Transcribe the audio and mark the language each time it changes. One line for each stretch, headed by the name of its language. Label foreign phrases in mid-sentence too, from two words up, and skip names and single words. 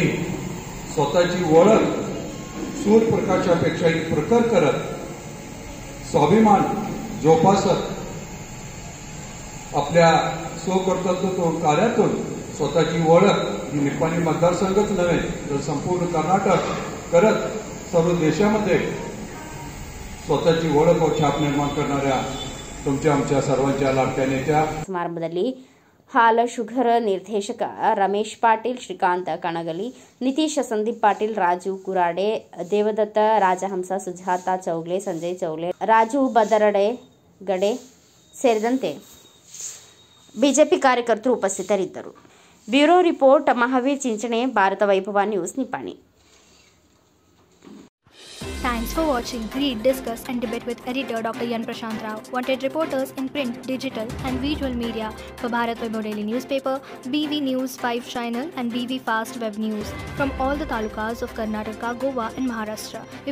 Marathi: स्वतःची ओळख सूर्यप्रकाशापेक्षाही प्रखर करत स्वाभिमान जोपासत आपल्या स्वकर्तृत्व कार्यातून स्वतःची ओळख ही निपाणी मतदारसंघच नव्हे तर संपूर्ण कर्नाटक करत सर्व देशामध्ये स्वतःची ओळख व छाप निर्माण करणाऱ्या तुमच्या आमच्या सर्वांच्या लाडक्या नेत्या.
Kannada: ಸಮಾರಂಭದಲ್ಲಿ ಹಾಲಶುಗರ್ ನಿರ್ದೇಶಕ ರಮೇಶ್ ಪಾಟೀಲ್, ಶ್ರೀಕಾಂತ್ ಕಣಗಲಿ, ನಿತೀಶ್ ಸಂದೀಪ್ ಪಾಟೀಲ್, ರಾಜು ಕುರಾಡೆ, ದೇವದತ್ತ ರಾಜಹಂಸ, ಸುಜಾತಾ ಚೌಗ್ಲೆ, ಸಂಜಯ್ ಚೌಗ್ಲೆ, ರಾಜು ಬದರಡೆಗಡೆ ಸೇರಿದಂತೆ ಬಿಜೆಪಿ ಕಾರ್ಯಕರ್ತರು ಉಪಸ್ಥಿತರಿದ್ದರು. ಬ್ಯೂರೋ ರಿಪೋರ್ಟ್ ಮಹಾವೀರ್ ಚಿಂಚಣೆ, ಭಾರತ ವೈಭವ ನ್ಯೂಸ್, ನಿಪ್ಪಾಣಿ.
English: Thanks for watching. Read, discuss and debate with editor Dr. Yan Prashant Rao. Wanted reporters in print, digital and visual media for Bharat Vaibhav Daily Newspaper, BV News 5 Channel and BV Fast Web News from all the talukas of Karnataka, Goa and Maharashtra.